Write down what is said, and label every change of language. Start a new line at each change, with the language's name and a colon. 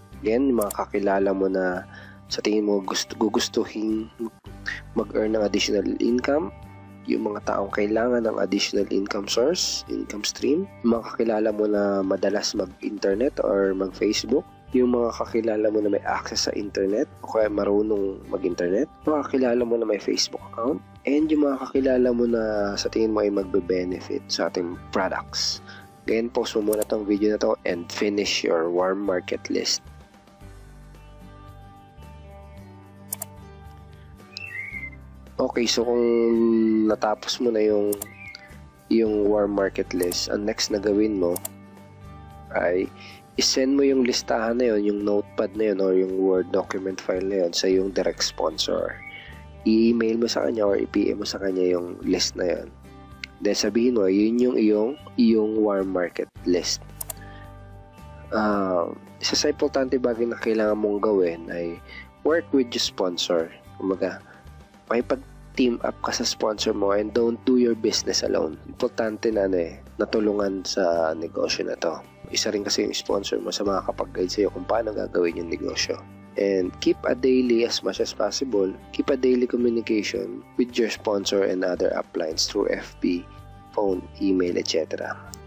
Filipino: Again, mga kakilala mo na sa tingin mo gugustuhin mag-earn ng additional income, yung mga taong kailangan ng additional income source, income stream, yung mga kakilala mo na madalas mag-internet or mag-Facebook, yung mga kakilala mo na may access sa internet o kaya marunong mag-internet, mga kakilala mo na may Facebook account, and yung mga kakilala mo na sa tingin mo ay magbe-benefit sa ating products.
English: Again, post mo muna tong video na to and finish your warm market list.
Filipino: Okay, so kung natapos mo na yung warm market list, ang next na gawin mo ay isend mo yung listahan na yun, yung notepad na yun or yung Word document file na yun sa yung direct sponsor. I-email mo sa kanya or i-PM mo sa kanya yung list na yun. Then sabihin mo, yun yung iyong warm market list. Isa sa importante bagay na kailangan mong gawin ay
English: work with your sponsor.
Filipino: Kumaga, may pag-team up ka sa sponsor mo and
English: don't do your business alone.
Filipino: Importante na natulungan sa negosyo na to. Isa rin kasi yung sponsor mo sa mga kapag-guide sa'yo kung paano gagawin yung negosyo.
English: And keep a daily, as much as possible, keep a daily communication with your sponsor and other uplines through FB, phone, email, etc.